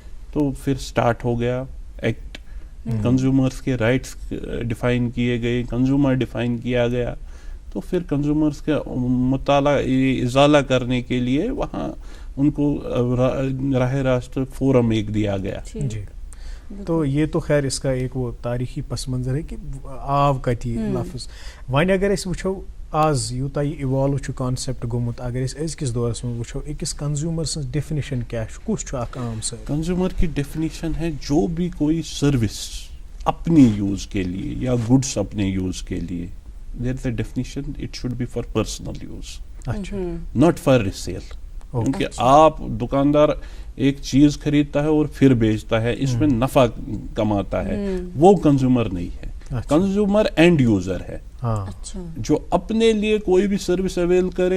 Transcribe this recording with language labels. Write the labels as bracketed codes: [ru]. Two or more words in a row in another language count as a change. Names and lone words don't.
[ur] تو پھر سٹارٹ ہو گیا ایکٹ کنزیومرز کے رائٹس ڈیفائن کیے گئے, کنزیومر ڈیفائن کیا گیا, تو پھر کنزیومرز کا مطالعہ ازالہ کرنے کے لیے وہاں ان کو راہ راست فورم ایک دیا گیا. جی, تو یہ تو خیر اس کا ایک وہ تاریخی پس منظر ہے کہ [ks] آو کتی لفظ. وۄنۍ اگر أسۍ وٕچھو آز یوٗتاہ یہِ اِوالو چھُ کانسیپٹ گوٚمُت, اگر أسۍ أزکِس دورس منٛز وٕچھو أکِس کنزیوٗمر سٕنٛز ڈیفِنیشن کیٛاہ چھُ, کُس چھُ اکھ عام سٲری؟ [ur] کنزیومر کی ڈیفینیشن ہے جو بھی کوئی سروس اپنی یوز کے لیے یا گڈس اپنے یوز کے لیے, [en] there is a definition it should be for personal use, [ur] اچھا, [en] not for resale. [ur] کیونکہ آپ دکاندار ایک چیز خریدتا ہے اور پھر بیچتا ہے, اس میں نفع کماتا ہے, وہ کنزیومر نہیں ہے. کنزیومر [en] end user [ur] ہے جو اپنے لیے کوئی بھی سروس اویل کرے.